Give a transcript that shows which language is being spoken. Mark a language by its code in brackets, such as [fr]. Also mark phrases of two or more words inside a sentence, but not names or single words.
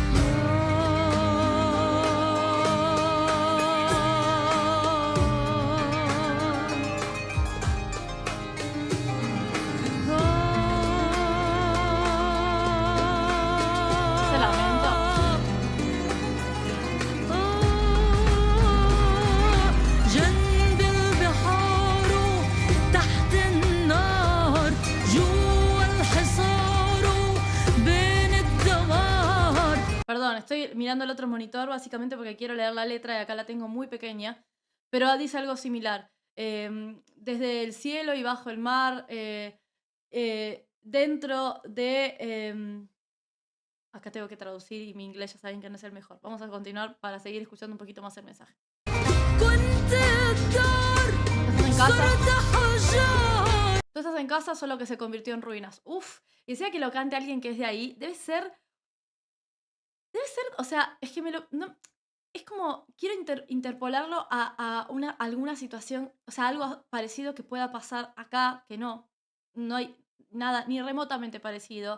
[es] Ese lamento. [ar] جنب البحار تحت النار جوا الحصار بين الدمار. [es] Perdón, estoy mirando el otro monitor básicamente porque quiero leer la letra y acá la tengo muy pequeña, pero dice algo similar. Desde el cielo y bajo el mar, dentro de... acá tengo que traducir y mi inglés ya saben que no es el mejor. Vamos a continuar para seguir escuchando un poquito más el mensaje. [ar] كنت الدار [es] ¿Estás en casa? [ar] صرت حجار. [es] Tú estás en casa, solo que se convirtió en ruinas. Uf, y decía que lo cante alguien que es de ahí, debe ser, o sea, es que no, es como, quiero interpolarlo a alguna situación, o sea, algo parecido que pueda pasar acá, que no hay nada ni remotamente parecido.